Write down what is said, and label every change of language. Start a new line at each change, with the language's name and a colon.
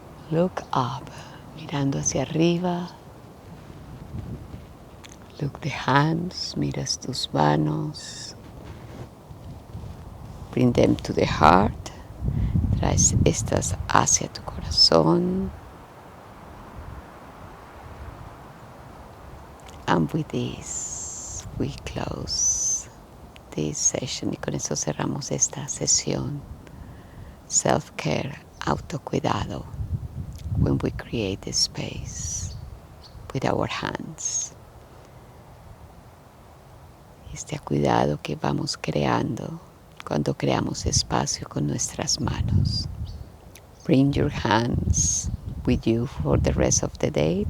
English: Look up,
Spanish: mirando hacia arriba.
English: Look the hands,
Spanish: miras tus manos.
English: Bring them to the heart.
Spanish: Traes estas hacia tu corazón.
English: And with this, we close this session.
Spanish: Y con eso cerramos esta sesión.
English: Self-care, autocuidado. When we create the space with our hands.
Spanish: Este cuidado que vamos creando cuando creamos espacio con nuestras manos.
English: Bring your hands with you for the rest of the day.